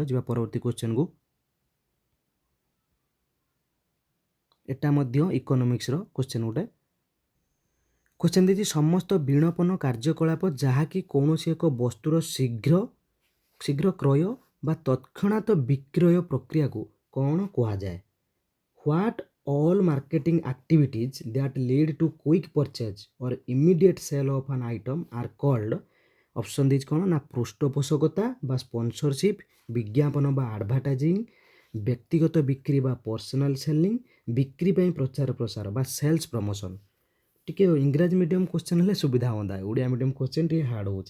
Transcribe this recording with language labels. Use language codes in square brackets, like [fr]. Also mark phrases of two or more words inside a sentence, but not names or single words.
[or] ଯିବା ପରବର୍ତ୍ତୀ କ୍ୱେଶ୍ଚନ୍କୁ। ଏଟା ମଧ୍ୟ ଇକୋନୋମିକ୍ସର କ୍ୱେଶ୍ଚନ୍ ଗୋଟେ। କ୍ୱେଶ୍ଚନ୍ ଦେଇଛି ସମସ୍ତ ବିଣପନ କାର୍ଯ୍ୟକଳାପ ଯାହାକି କୌଣସି ଏକ ବସ୍ତୁର ଶୀଘ୍ର କ୍ରୟ ବା ତତ୍କ୍ଷଣାତ ବିକ୍ରୟ ପ୍ରକ୍ରିୟାକୁ କ'ଣ କୁହାଯାଏ। [en] ହ୍ୱାଟ୍ all marketing activities that lead to quick purchase or immediate sale of an item are called, [or] ଅପସନ୍ ଦେଇଛି କ'ଣ ନା ପୃଷ୍ଠପୋଷକତା ବା ସ୍ପନ୍ସରସିପ୍, ବିଜ୍ଞାପନ ବା ଆଡ଼ଭାର୍ଟାଇଜିଂ, ବ୍ୟକ୍ତିଗତ ବିକ୍ରି ବା [en] personal selling, [or] ବିକ୍ରି ପାଇଁ ପ୍ରଚାର ପ୍ରସାର ବା [en] sales promotion. [or] ଟିକେ ଇଂରାଜୀ [en] medium question [or] ହେଲେ ସୁବିଧା ହୁଅନ୍ତା, ଓଡ଼ିଆ [en] medium question [or] ଟିକେ ହାର୍ଡ଼ ହେଉଛି।